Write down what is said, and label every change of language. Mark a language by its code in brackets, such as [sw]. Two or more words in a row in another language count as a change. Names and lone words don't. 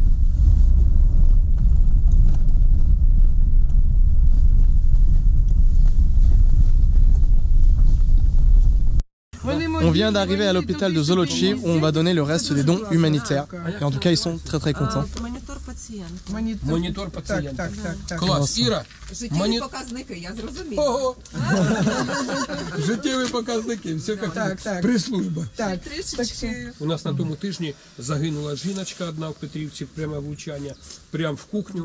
[fr] On vient d'arriver à l'hôpital de Zolochiv où on va donner le reste des dons humanitaires. Et en tout cas, ils sont très très contents. [uk] Монітор пацієнта. Клас. Іра, Життєві показники, я зрозумів. Ого! Життєві показники, все як прес-служба. У нас на тому тижні загинула жіночка одна в Петрівці, пряме влучання, прямо в кухню.